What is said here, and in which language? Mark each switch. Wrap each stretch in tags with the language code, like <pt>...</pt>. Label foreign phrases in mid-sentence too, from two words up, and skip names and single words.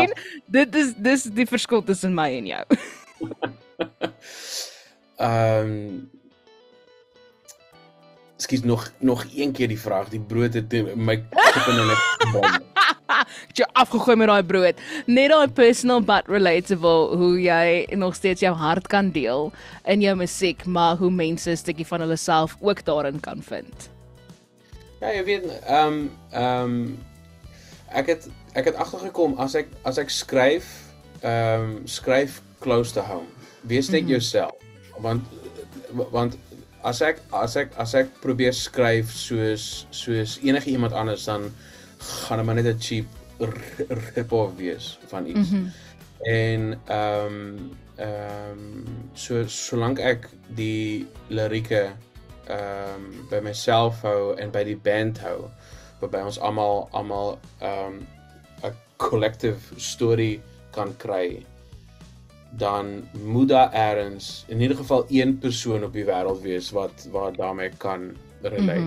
<af>sien, dis die verskil tussen my en jou. Ekskuus, nog een keer die vraag. Die brood het my kop in 'n net. Ek het jou afgegooi met daai brood. Net daai</af> <en>personal but relatable,</en> <af>hoe jy nog steeds jou hart kan deel in jou musiek, maar hoe mense 'n stukkie van hulle self ook daarin kan vind. Ja, jy weet, ek het agtergekom as ek skryf, skryf</af> <en>close to home.</en> <af>Wees net jouself. Want as ek probeer skryf soos enige iemand anders, dan gaan dit maar net 'n</af> <en>cheap rip-off</en> <af>wees van iets. En solank ek die lirieke by myself hou en by die band hou, waarby ons almal 'n</af> <en>collective story</en> <af>kan kry, dan moet daar ergens in ieder geval een persoon op die wêreld wees wat daarmee kan relate.</af>